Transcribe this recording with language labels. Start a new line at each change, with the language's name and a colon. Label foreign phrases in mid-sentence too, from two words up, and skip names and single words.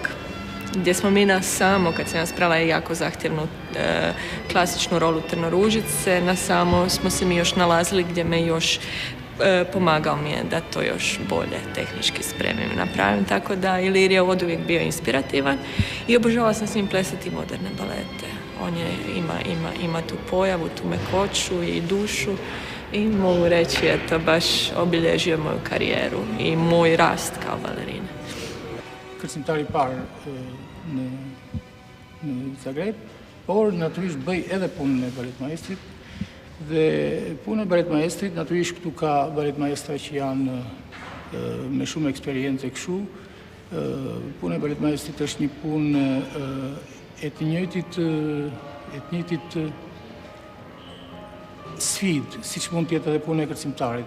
Croatian: Gdje smo mi na samo, kad sam ja sprala jako zahtjevnu klasičnu rolu Trnoružice, na samo smo se mi još nalazili gdje me još pomagao mi je da to još bolje tehnički spremim i napravim, tako da Ilir je oduvijek bio inspirativan i obožavala sam s njim plesati moderne balete. On je, ima tu pojavu, tu mekoću i dušu i mogu reći eto baš obilježio moju karijeru i moj rast kao balerine.
Albanian: Kërcimtari i parë në Zagreb, por natyrisht bëj edhe punën e baletmaestrit dhe puna e baletmaestrit natyrisht këtu ka baletmaestra që janë me shumë eksperiencë kështu. Puna e baletmaestrit është një punë e të njëjtit sfidë, siç mund të jetë edhe puna e kërcimtarit.